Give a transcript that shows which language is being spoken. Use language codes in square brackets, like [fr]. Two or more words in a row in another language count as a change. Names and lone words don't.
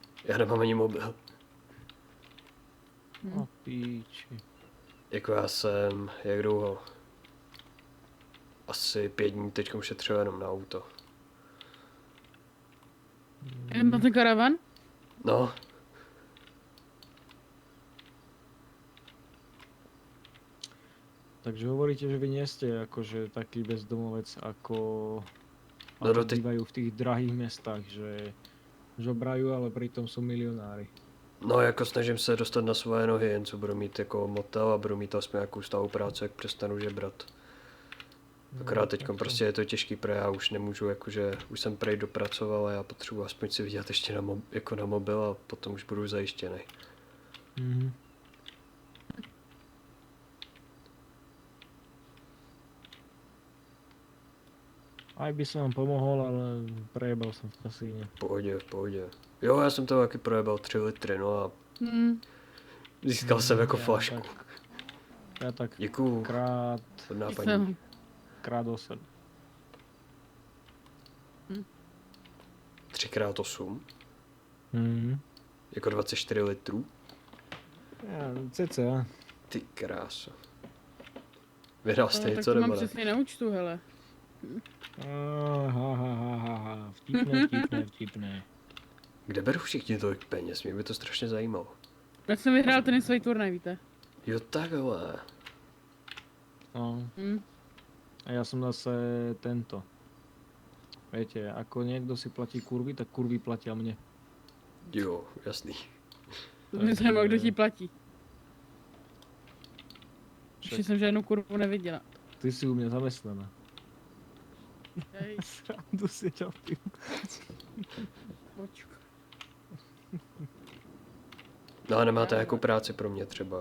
[cs] Já nemám ani mobil. no píči. Jako já jsem, jak dlouho? Asi 5 dní teďkom šetřil jenom na auto. Jen na ten karavan? No, [sk] Takže hovoríte, že vy nie ste akože taký bezdomovec ako No, ako ty- bývajú v tých drahých mestách, že žobrajú, ale pritom sú milionári. [cs] no jako snažím se dostat na svoje nohy, jen co budu mít jako motel a budu mít aspoň nějakou stálou práci, jak přestanu žebrat. Akorát teď tak to- prostě je to těžký, protože já už nemůžu, jakože už jsem prej dopracoval a já potřebuji aspoň si vydělat ještě na, jako na mobil a potom už budu zajištěný. Mhm. [sk] Aj by som vám pomohol, ale prejebal som v kasíne. [cs] V pohodě. Jo, já jsem to taky projebal 3 litry, no a Hm. Získal jsem jako Já flašku. Já tak Děkuju. krát Hodná paní. Jsem. krát 8. 3x8. Mhm. Jako 24 litrů. Cca. Ty kráso. Vydal jste No, tak něco to mám nebo ne? přesně na účtu, hele. Vtipné. Kde berou všichni tolik peněz? Mě by to strašně zajímalo. Já jsem vyhrál tenisový turnaj, víte. Jo takhle. No. Hm. [sk] A ja som zase tento. Viete, ako niekto si platí kurvy, tak kurvy platia mne. [cs] Jo, jasný. To mě zajímalo, kdo ti platí. [sk] Však [cs] Ještě jsem žádnou kurvu neviděla. [sk] ty si u mňa zamestnaná. Hej, Srandu si robím. [cs] počku. No a nemáte jako práci pro mě třeba.